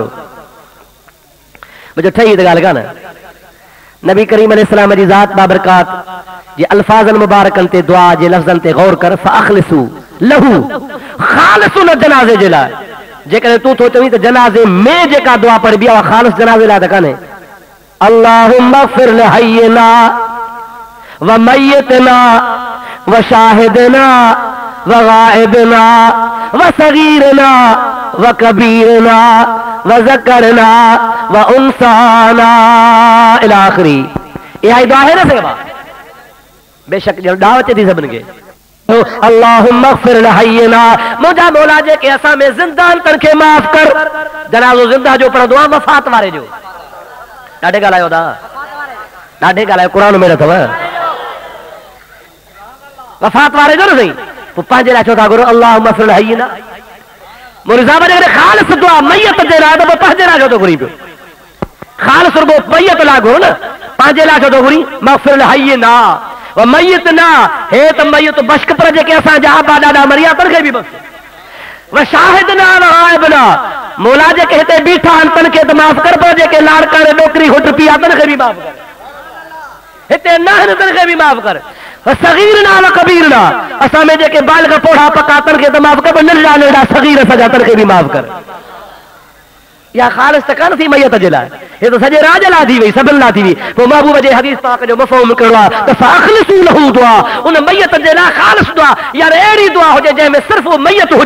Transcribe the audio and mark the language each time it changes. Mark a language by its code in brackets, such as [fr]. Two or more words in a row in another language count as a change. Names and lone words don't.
[sd] मुंहिंजो ठही त ॻाल्हि कान, नबी करीम अलैहिस्सलाम जी ज़ात बाबरकात जे अल्फाज़नि मुबारकनि ते दुआ जे लफ़्ज़नि ते गौर कर। [ar] فأخلصوا له, [sd] ख़ालिस उन जनाज़े जे लाइ। जेकॾहिं तूं थो चवीं त जनाज़े में जेका दुआ पढ़बी आहे ख़ालिस जनाज़े लाइ त कान्हे। [ar] اللهم اغفر لحينا وميتنا وشاهدنا وغائبنا وصغيرنا وكبيرنا وذكرنا وأنثانا إلى آخره. [sd] इहा दुआ है न सेवा, बेशक दावत थी सभिनी खे। [ar] اللهم اغفر لحينا, [sd] मुंहिंजा मौला जेके असां में ज़िंदान तन खे माफ़ कर। जनाज़ो ज़िंदा जो पढ़ंदो आहे, वफ़ात वारे जो। ॾाढे ॻाल्हायो था, ॾाढे ॻाल्हायो, क़ुरान में अथव वफ़ात वारे जो न सही। पोइ पंहिंजे लाइ छो था घुरो? [ar] اللهم اغفر لحينا. [sd] मोरी साहब जेकॾहिं ख़ालिस दुआ मैयत जे लाइ त पोइ पंहिंजे लाइ छो थो घुरी पियो? ख़ालिस रुगो मैयत लाइ घुरो न, पंहिंजे लाइ छो थो घुरी? [ar] اغفر لحينا وميتنا, [sd] हे त मय्यत बश्क पर जेके असांजा आबा ॾाॾा मरिया तन खे बि बख़्श। [ar] وشاهدنا وغائبنا, [sd] मौला जेके हिते बीठा आहिनि तन खे त माफ़ कर, पर जेके लाड़काणे ॾोकरी हुट पिया तन खे बि माफ़ कर। हिते नाहन तन खे बि माफ़ कर, [ar] صغيرنا وكبيرنا, [sd] असां में जेके बालिग़ पोढ़ा पका तन खे त माफ़ कर, नंढड़ा नंढड़ा सगीर सजा तन खे बि माफ़ कर। या ख़ालिस त कान थी मैयत जे लाइ, हे त सॼे राज लाइ थी वई, सभिनि लाइ थी वई। पोइ महबूब जे हदीस पाक जो मफ़हूम कहिड़ो आहे त [ar] فأخلصوا له الدعاء, [sd] उन मैयत जे लाइ ख़ालिस दुआ, यार अहिड़ी दुआ हुजे जंहिंमें सिर्फ़ उहा मैयत हुजे।